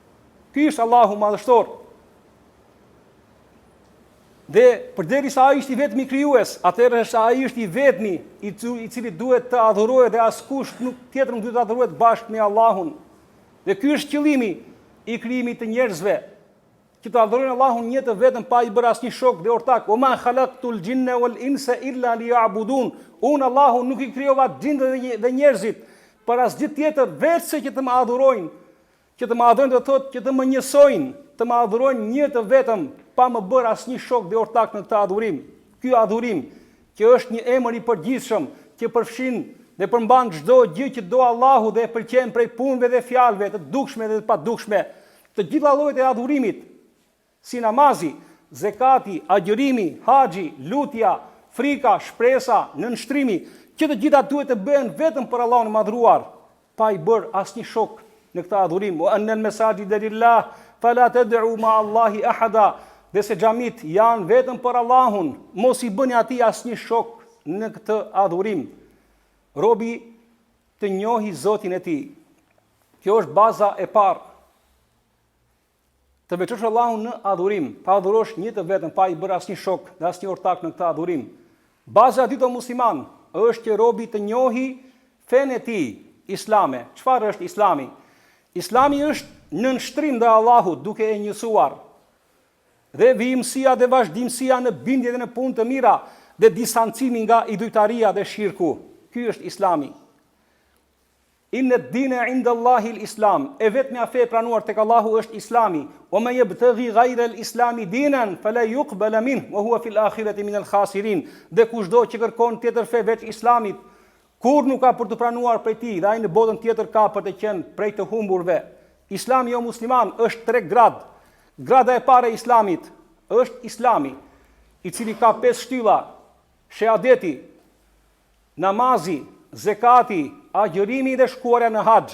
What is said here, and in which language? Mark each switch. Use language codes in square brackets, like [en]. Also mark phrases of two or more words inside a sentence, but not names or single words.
[sq] Ky është Allahu madhështor. Dhe përderisa ai është i vetmi krijues, atëherë ai është i vetmi i cili duhet të adhurohet dhe askush tjetër nuk duhet të adhurohet bashkë me Allahun. Dhe ky është qëllimi i krijimit të njerëzve, që të adhurojnë Allahun një të vetëm pa i bërë asnjë shok dhe ortak. [ar] وما خلقت الجن والإنس إلا ليعبدون. [sq] Unë Allahun nuk i krijova gjindet dhe njerëzit për asgjë tjetër veçse që të më adhurojnë. Që të më adhurojnë do thotë që të më njësojnë, të më adhurojnë një të vetëm pa më bërë asnjë shok dhe ortak në këtë adhurim. Ky adhurim, që është një emër i përgjithshëm, që përfshin dhe përmban çdo gjë që do Allahu dhe e pëlqen prej punëve dhe fjalëve të dukshme dhe të padukshme, të gjitha llojet e adhurimit, si namazi, zekati, agjërimi, haxhi, lutja, frika, shpresa, nënshtrimi, që të gjitha duhet të bëhen vetëm për Allahun e madhruar, pa i bërë asnjë shok në këtë adhurim. [ar] وأن المساجد لله فلا تدعوا مع الله أحدا. [sq] Dhe se xhamit janë vetëm për Allahun, mos i bëni atij asnjë shok në këtë adhurim. Robi të njohë Zotin e tij. Kjo është baza e parë. Të veçosh Allahun në adhurim, pa adhurosh një të vetëm, pa i bërë asnjë shok dhe asnjë ortak në këtë adhurim. Baza e dytë o musliman është që robi të njohë fenë e tij islame. Çfarë është Islami? Islami është nënshtrim ndaj Allahut duke e njësuar. Dhe vijimësia dhe vazhdimësia në bindje dhe në punë të mira dhe distancimi nga idhujtaria dhe shirku. Ky është Islami. [ar] إن الدين عند الله الإسلام. [sq] E vetmja fe e pranuar tek Allahu është Islami. [ar] ومن يبتغ غير الإسلام دينا فلا يقبل منه وهو في الآخرة من الخاسرين. [sq] Dhe kushdo që kërkon tjetër fe veç Islamit, kur nuk ka për të pranuar prej tij, dhe ai në botën tjetër ka për të qenë prej të humburve. Islami jo musliman është 3 gradë. Grada e parë e Islamit është Islami, i cili ka 5 shtylla: shahadeti, namazi, zekati, agjërimi dhe shkuarja në haxh.